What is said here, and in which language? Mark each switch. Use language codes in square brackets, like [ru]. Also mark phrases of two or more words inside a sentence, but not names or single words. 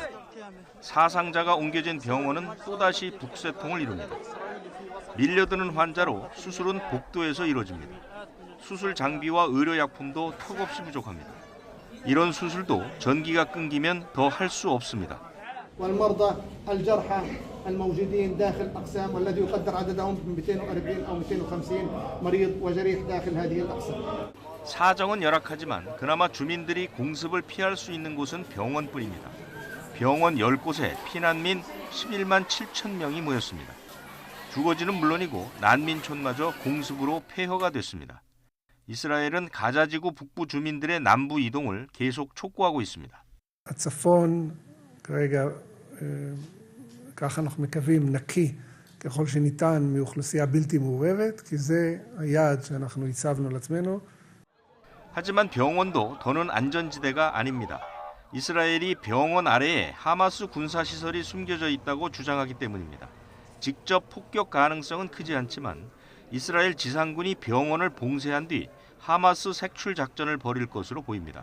[ko] 사상자가 옮겨진 병원은 또다시 북새통을 이룹니다. 밀려드는 환자로 수술은 복도에서 이루어집니다. 수술 장비와 의료약품도 턱없이 부족합니다. 이런 수술도 전기가 끊기면 더 할 수 없습니다. [ar] والمرضى الجرحى الموجودين داخل الأقسام والذي يقدر عددهم 240 أو 250 مريض وجريح داخل هذه الأقسام. [ko] 사정은 열악하지만 그나마 주민들이 공습을 피할 수 있는 곳은 병원뿐입니다. 병원 10곳에 피난민 11만 7천 명이 모였습니다. 주거지는 물론이고 난민촌마저 공습으로 폐허가 됐습니다. 이스라엘은 가자지구 북부 주민들의 남부 이동을 계속 촉구하고 있습니다. [he] הצפון כרגע ככה אנחנו מקווים נקי ככל שניתן מאוכלוסייה בלתי מעורבת כי זה היעד שאנחנו הצבנו לעצמנו. [ko] 하지만 병원도 더는 안전지대가 아닙니다. 이스라엘이 병원 아래에 하마스 군사시설이 숨겨져 있다고 주장하기 때문입니다. 직접 폭격 가능성은 크지 않지만 이스라엘 지상군이 병원을 봉쇄한 뒤 하마스 색출 작전을 벌일 것으로 보입니다.